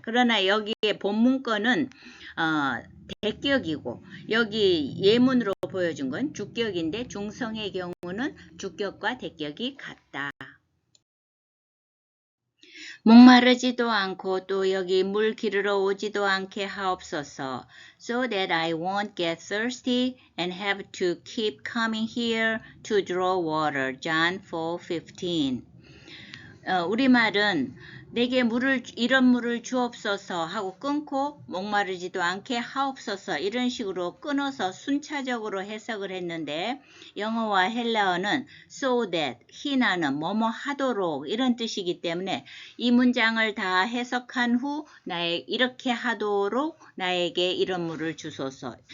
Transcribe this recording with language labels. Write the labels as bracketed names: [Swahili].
[Korean] 그러나 여기에 본문권은 대격이고 여기 예문으로 보여준 건 주격인데 중성의 경우는 주격과 대격이 같다. 목마르지도 않고 또 여기 물 기르러 오지도 않게 하옵소서. [English] So that I won't get thirsty and have to keep coming here to draw water. John 4:15. [Korean] 우리말은 내게 이런 물을 주옵소서 하고 끊고 목마르지도 않게 하옵소서 이런 식으로 끊어서 순차적으로 해석을 했는데 영어와 헬라어는 [English] so that, [Korean] 히나는 뭐뭐 하도록 이런 뜻이기 때문에 이 문장을 다 해석한 후 이렇게 하도록 나에게 이런 물을 주소서.